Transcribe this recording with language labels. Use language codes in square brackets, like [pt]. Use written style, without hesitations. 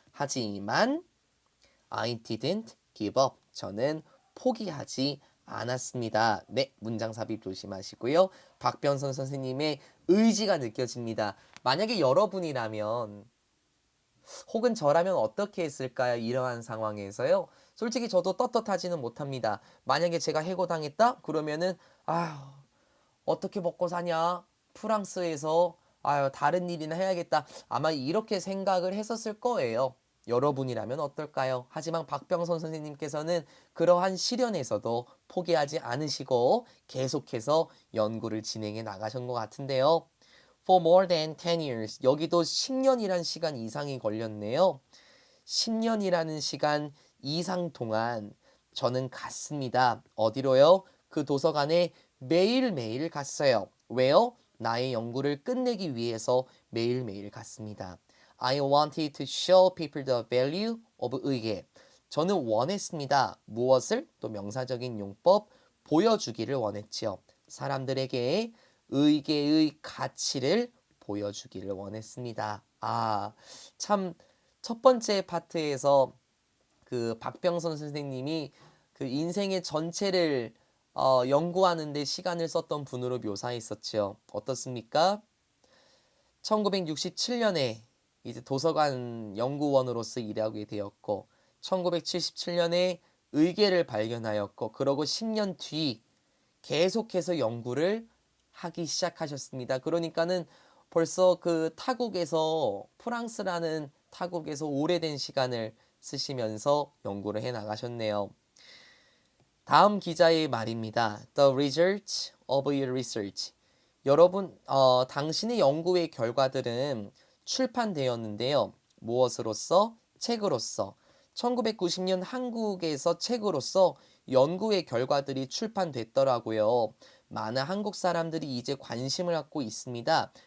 [ko] 하지만 [en] I didn't give up. [ko] 저는 포기하지 않았습니다. 네, 문장 삽입 조심하시고요. 박변선 선생님의 의지가 느껴집니다. 만약에 여러분이라면 혹은 저라면 어떻게 했을까요? 이러한 상황에서요. 솔직히 저도 떳떳하지는 못합니다. 만약에 제가 해고당했다? 그러면은 아 어떻게 먹고 사냐? 프랑스에서 아유 다른 일이나 해야겠다. 아마 이렇게 생각을 했었을 거예요. 여러분이라면 어떨까요? 하지만 박병선 선생님께서는 그러한 시련에서도 포기하지 않으시고 계속해서 연구를 진행해 나가신 것 같은데요. [en] For more than 10 years. [ko] 여기도 10년이란 시간 이상이 걸렸네요. 10년이라는 시간 이상 동안 저는 갔습니다. 어디로요? 그 도서관에 매일매일 갔어요. 왜요? 나의 연구를 끝내기 위해서 매일매일 갔습니다. [en] I wanted to show people the value of 의계. [ko] 저는 원했습니다. 무엇을? 또 명사적인 용법 보여주기를 원했지요. 사람들에게 의계의 가치를 보여주기를 원했습니다. 참 첫 번째 파트에서 그 박병선 선생님이 그 인생의 전체를 연구하는데 시간을 썼던 분으로 묘사했었죠. 어떻습니까? 1967년에 이제 도서관 연구원으로서 일하게 되었고 1977년에 의계를 발견하였고 그러고 10년 뒤 계속해서 연구를 하기 시작하셨습니다. 그러니까는 벌써 그 타국에서 프랑스라는 타국에서 오래된 시간을 쓰시면서 연구를 해 나가셨네요. 다음 기자의 말입니다. [en] The result of your research. [ko] 여러분, 당신의 연구의 결과들은 출판되었는데요. 무엇으로서? 책으로서. 1990년 한국에서 책으로서 연구의 결과들이 출판됐더라고요. 많은 한국 사람들이 이제 관심을 갖고 있습니다.